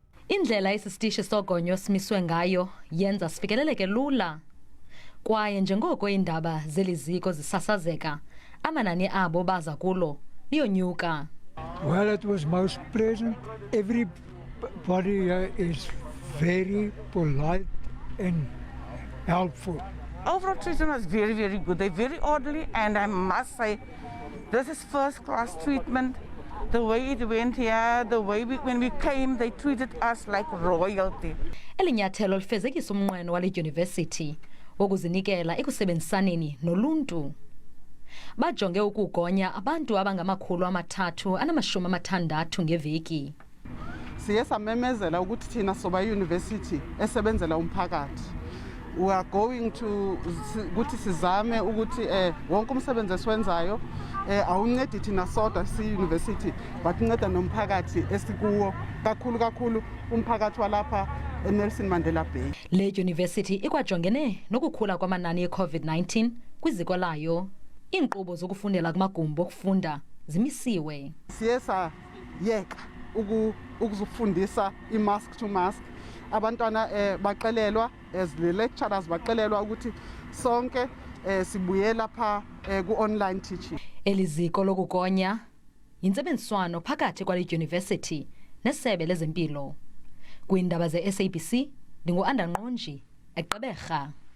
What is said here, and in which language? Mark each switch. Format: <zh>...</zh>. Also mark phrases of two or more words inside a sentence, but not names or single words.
<xh>Indlela isisitishi sogonyo simiswe ngayo yenza sifikeleleke lula. Kwaye njengoko iindaba zeliziko zisasazeka, amanani abo baza kulo liyonyuka.</xh> <en>Well, it was most pleasant. Everybody here is very polite and helpful. Overall treatment was very, very good. They're very orderly, and I must say, this is first-class treatment. The way it went here, the way when we came, they treated us like royalty.</en> <xh>Elinyathelo lifezekisa umnqweno wale dyunivesithi wokuzinikela ekusebenzisaneni noluntu. Bajonge ukugonya abantu abangama-360 ngeveki. Siye samemezela ukuthi thina soba university esebenzela umphakathi.</xh> <en>We are going to</en> <xh>ukuthi sizame ukuthi wonke umsebenzi esiwenzayo awuncedi thina sodwa si-university but unceda nomphakathi esikuwo kakhulu umphakathi walapha eNelson Mandela Bay. Le dyunivesithi ikwajongene nokukhula kwamanani e-COVID-19 kwiziko layo. Iinkqubo zokufundela kumagumbi okufunda zimisiwe. Siye sayeka ukuzufundisa i-mask</xh> <en>to mask.</en> <xh>Abantwana baqelelwa</xh> <en>as the lecturers</en> <xh>baqelelwa ukuthi sonke sibuye lapha ku-</xh> <en>online teaching.</en> <xh>Eliziko lokugonya yintsebenziswano phakathi kwale dyunivesithi nesebe lezempilo. Kwiindaba ze-SABC ndingu-Andangqonji eGqeberha.</xh>